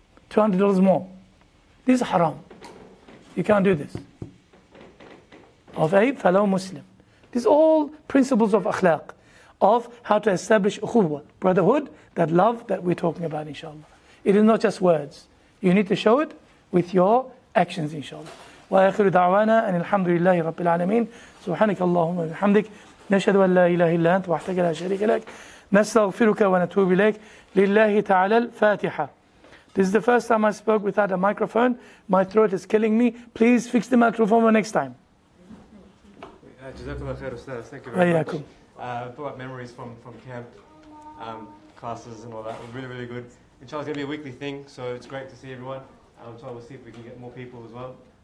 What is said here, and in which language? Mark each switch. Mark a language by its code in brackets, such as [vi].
[en] $200 more. This is haram. You can't do this. of a fellow Muslim. These are all principles of akhlaq, of how to establish ukhuwah, brotherhood, that love that we're talking about, inshallah. It is not just words. You need to show it with your actions, inshallah. [ar] وآخر دعوانا أن الحمد لله رب العالمين سبحانك اللهم وبحمدك نشهد أن لا إله إلا أنت وحدك لا شريك لك نستغفرك ونتوب إليك لله تعالى الفاتحة. [en] This is the first time I spoke without a microphone. My throat is killing me. Please fix the microphone for next time. Jazakallah khair, Ustadh. Thank you very much. Wayyakum. Brought up memories from camp, classes and all that. It was really, really good. Inshallah, it's going to be a weekly thing, so it's great to see everyone. Inshallah, we'll see if we can get more people as well.